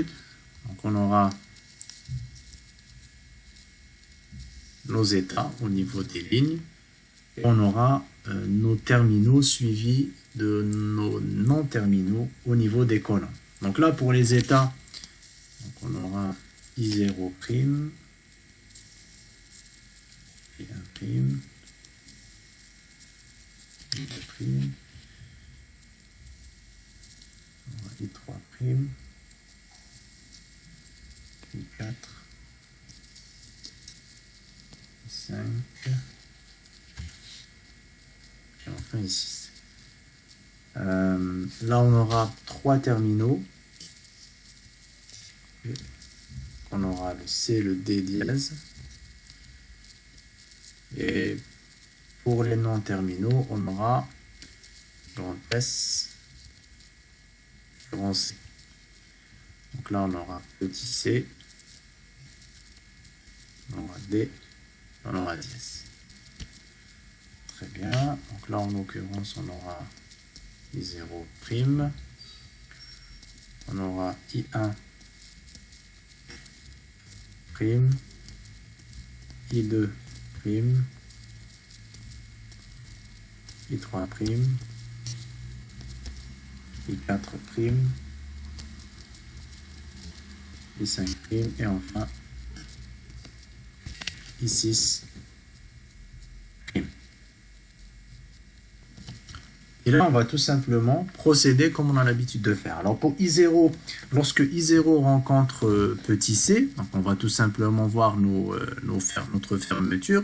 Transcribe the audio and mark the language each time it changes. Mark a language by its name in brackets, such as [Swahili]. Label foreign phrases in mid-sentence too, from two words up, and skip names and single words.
[French] Donc on aura nos états au niveau des lignes. Et on aura nos terminaux suivis de nos non-terminaux au niveau des colonnes. Donc là, pour les états, donc on aura I0', I1', I2', I3', I4, I5, et enfin I6. Là, on aura trois terminaux. On aura le C, le D dièse. Et pour les non-terminaux, on aura grand S, grand C. Donc là, on aura petit c, on aura D, on aura dièse. Très bien. Donc là, en l'occurrence, on aura I0 prime. On aura I1 prime, I2 prime, I3 prime, I4 prime, I5 prime et enfin I6 prime. Et là, on va tout simplement procéder comme on a l'habitude de faire. Alors pour I0, lorsque I0 rencontre petit c, donc on va tout simplement voir notre fermeture.